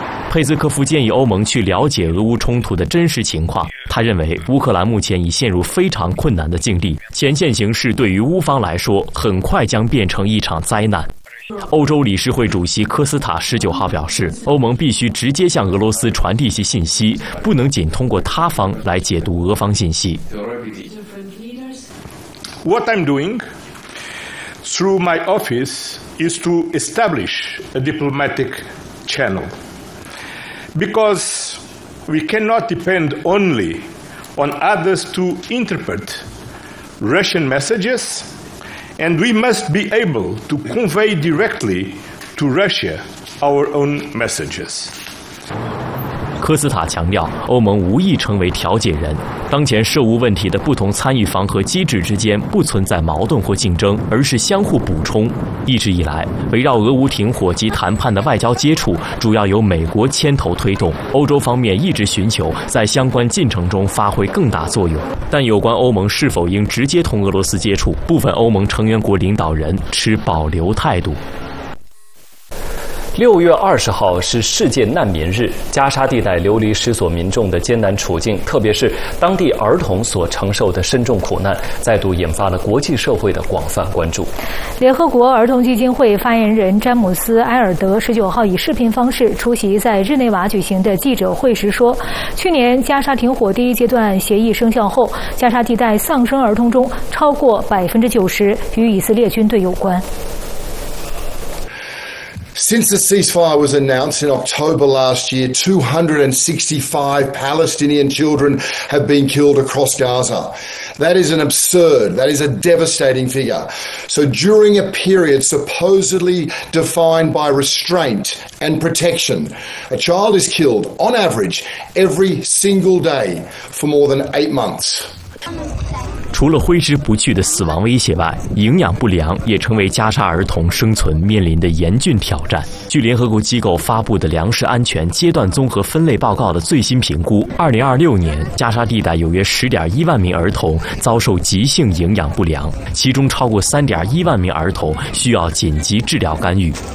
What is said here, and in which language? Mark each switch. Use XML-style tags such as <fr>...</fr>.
<zh>佩斯科夫建议欧盟去了解俄乌冲突的真实情况，他认为乌克兰目前已陷入非常困难的境地，前线形势对于乌方来说很快将变成一场灾难。欧洲理事会主席科斯塔19号表示，欧盟必须直接向俄罗斯传递其信息，不能仅通过他方来解读俄方信息。</zh> <en>What I'm doing through my office is to establish a diplomatic channelBecause we cannot depend only on others to interpret Russian messages, and we must be able to convey directly to Russia our own messages.</en> <zh>科斯塔强调，欧盟无意成为调解人。当前涉乌问题的不同参与方和机制之间不存在矛盾或竞争，而是相互补充。一直以来，围绕俄乌停火及谈判的外交接触主要由美国牵头推动，欧洲方面一直寻求在相关进程中发挥更大作用。但有关欧盟是否应直接同俄罗斯接触，部分欧盟成员国领导人持保留态度。 6月20号是世界难民日，加沙地带流离失所民众的艰难处境，特别是当地儿童所承受的深重苦难，再度引发了国际社会的广泛关注。联合国儿童基金会发言人詹姆斯·埃尔德19号以视频方式出席在日内瓦举行的记者会时说，去年加沙停火第一阶段协议生效后，加沙地带丧生儿童中超过90%与以色列军队有关。</zh> <en>Since the ceasefire was announced in October last year, 265 Palestinian children have been killed across Gaza. That is an absurd, that is a devastating figure. So during a period supposedly defined by restraint and protection, a child is killed on average every single day for more than 8 months.</en> <zh>除了挥之不去的死亡威胁外，营养不良也成为加沙儿童生存面临的严峻挑战。据联合国机构发布的粮食安全阶段综合分类报告的最新评估，2026年加沙地带有约10.1万名儿童遭受急性营养不良，其中超过3.1万名儿童需要紧急治疗干预。</zh>